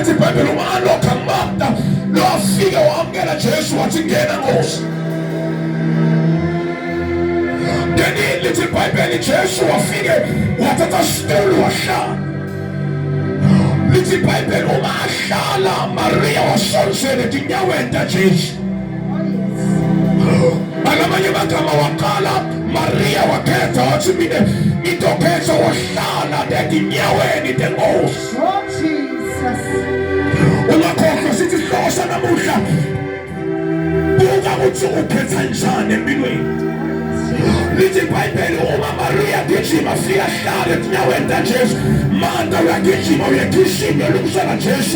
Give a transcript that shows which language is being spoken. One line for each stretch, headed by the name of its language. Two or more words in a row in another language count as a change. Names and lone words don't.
Swati: Lithi iBhayibheli umaloka Marta lo afika wamkela Jesu wathi ngena Nkosi. Then lithi iBhayibheli Jesu wafike wathatha isitulo wahlala. Lithi iBhayibheli uma ahlala Maria wasonsela etinyaweni taJesu. Balamanye magama waqala Maria wakhetha wathi mina ngitokhetha wahlala etinyaweni teNkosi.
English: Oh Jesus.
Swati: Ungakhohlwa sithi sihloko sanamuhla buka ukuthi ukhetha njani empilweni. Lithi iBhayibheli uma Maria gijima fika hlala etinyaweni taJesu, Marta uyagijima uyagijima uyokusala Jesu.